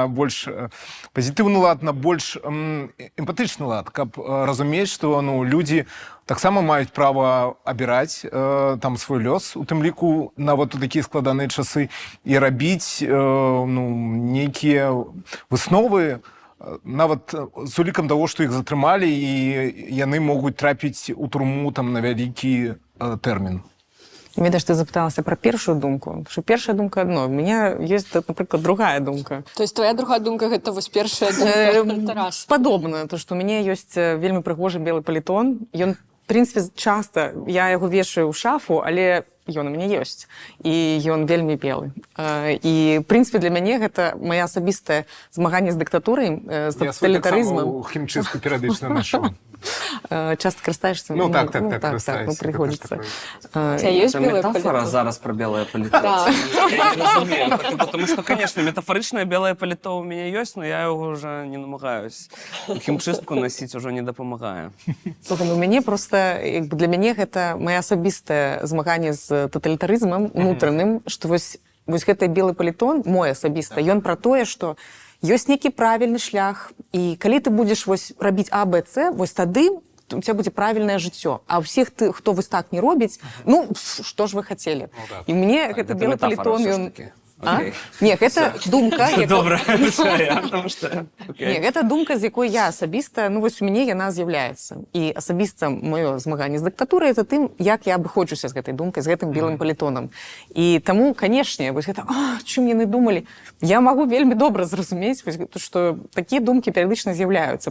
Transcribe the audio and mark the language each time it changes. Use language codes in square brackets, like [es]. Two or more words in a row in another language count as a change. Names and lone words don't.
[be] больш пазітыўны лад, на больш эмпатычны лад, каб разумець, што ну, людзі таксама маюць права абіраць там свой лёс, у тым ліку нават у такія складаныя часы, і рабіць ну, нейкія высновы, нават з улікам таго, што іх затрымалі, і яны могуць трапіць у турму там на вялікі тэрмін. Ведаеш, ты запыталася пра першую думку. [ru] Потому что [be] першая думка [ru] одно. У меня есть, например, другая думка. То есть твоя другая [be] думка — гэта вось першая думка Тараса? Падобна, то, што у мяне ёсць вельмі прыгожы белы палітон. Ён, в прынцыпе, часта, я яго вешаю ў шафу, але ён у мяне ёсць. І ён вельмі белы. І, в прынцыпе, для мяне гэта мая асабістае змаганне з дыктатурай, з тоталітарызмам. Я свой таксама ў хімчыстку перыядычна ношу. [ru] Часто користаешься? Ну, так, ну, приходится. Это есть белое метафора зараз про белое паліто. Да. [be] Я не разумею, [ru] потому что, конечно, метафоричное белое паліто у меня есть, но я его уже не намагаюсь. [be] Хімчыстку носить уже не дапамагае. Слухай, у мяне просто, для мяне гэта мае асабістае змаганне з тоталітарызмам унутраным, што вось гэты белы палітон, мой асабіста, ён пра тое, што ёсць нейкі правільны шлях, і калі ты будзеш вось рабіць А, Б, С, вось тады [ru] у тебя [be] будзе правільнае жыццё. А ўсіх, хто вось так не робіць, ну, што ж вы хацелі? І мне гэты белы палітон, ён... А? Не, гэта думка... Добра, [ru] потому что... [be] Не, гэта думка, з якой я асабіста, ну, вось у мяне яна з'яўляецца. І асабіста маё змаганне з дыктатурай — это тым, як я абыходжуся з гэтай думкай, з гэтым белым палітонам. І таму, канешне, вось гэта, чым яны думалі, я магу вельмі добра зразумець, што такія думкі перыядычна з'яўляюцца.